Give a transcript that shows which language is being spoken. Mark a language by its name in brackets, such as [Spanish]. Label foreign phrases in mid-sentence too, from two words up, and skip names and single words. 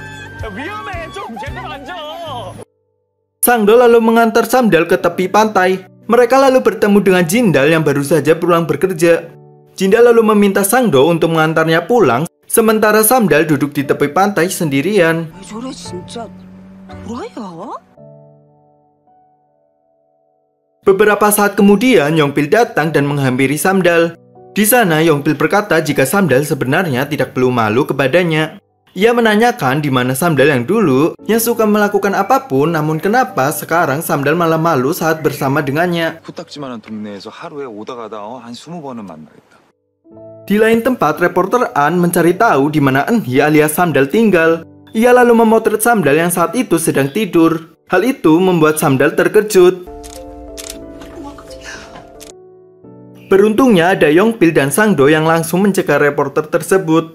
[Indonesian] Sangdo lalu mengantar Samdal ke tepi pantai. Mereka lalu bertemu dengan Jindal yang baru saja pulang bekerja. Jindal lalu meminta Sangdo untuk mengantarnya pulang, sementara Samdal duduk di tepi pantai sendirian. [Korean] 왜 저래 진짜 도라이야? [Indonesian] Beberapa saat kemudian, Yongpil datang dan menghampiri Samdal. Di sana, Yongpil berkata jika Samdal sebenarnya tidak perlu malu kepadanya. Ia menanyakan di mana Samdal yang dulu, yang suka melakukan apapun, namun kenapa sekarang Samdal malah malu saat bersama dengannya. [Korean] 코딱지만한 동네에서 하루에 오다 가다 한 20번은 만나겠다. [Indonesian] Di lain tempat, reporter An mencari tahu di mana Enhi alias Samdal tinggal. Ia lalu memotret Samdal yang saat itu sedang tidur. Hal itu membuat Samdal terkejut. Beruntungnya ada Yongpil dan Sangdo yang langsung mencegah reporter tersebut.